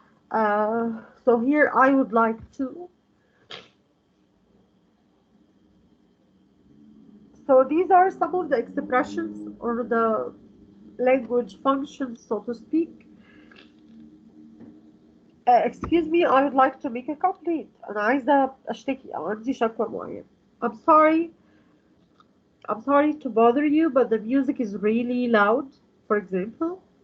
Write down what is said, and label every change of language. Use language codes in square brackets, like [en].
[en] So here, I would like to. So these are some of the expressions or the language functions, so to speak. excuse me, I would like to make a complaint. [ar] أنا عايزة أشتكي أو عندي شكوى معينة. [en] I'm sorry. I'm sorry to bother you, but the music is really loud, for example.